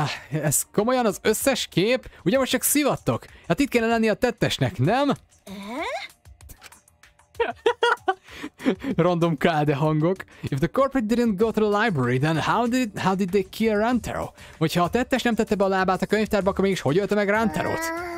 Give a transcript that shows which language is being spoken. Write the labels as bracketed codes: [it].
[hu] Ez komolyan az összes kép? Ugye most csak szivattok? Hát itt kéne lenni a tettesnek, nem? Random káde hangok. [en] If the culprit didn't go to the library, then how did they kill Rantaro? [hu] Hogyha a tettes nem tette be a lábát a könyvtárba, akkor mégis hogy ölte meg Rantarot?